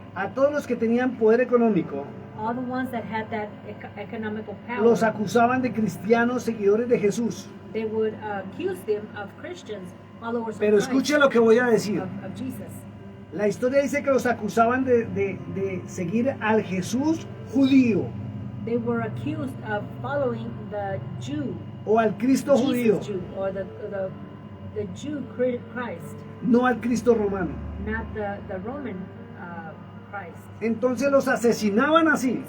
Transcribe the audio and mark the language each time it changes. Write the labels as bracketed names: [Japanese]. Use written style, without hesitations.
[Spanish] a todos los que tenían poder económico [English] all the ones that had that economical power, [Spanish] los acusaban de cristianos seguidores de Jesús. [English] they would accuse them of Christians, followers [Spanish] Pero [English] of Christ, [Spanish] escuche lo que voy a decir. [English] of Jesus. [Spanish] La historia dice que los acusaban de seguir al Jesús judío [English] They were accused of following the Jew, [Spanish] o al Cristo judío, [English] Jesus Jew, or the Jew Christ, [Spanish] no al Cristo romano. [English] not the Roman Christ. [Spanish] Entonces los asesinaban así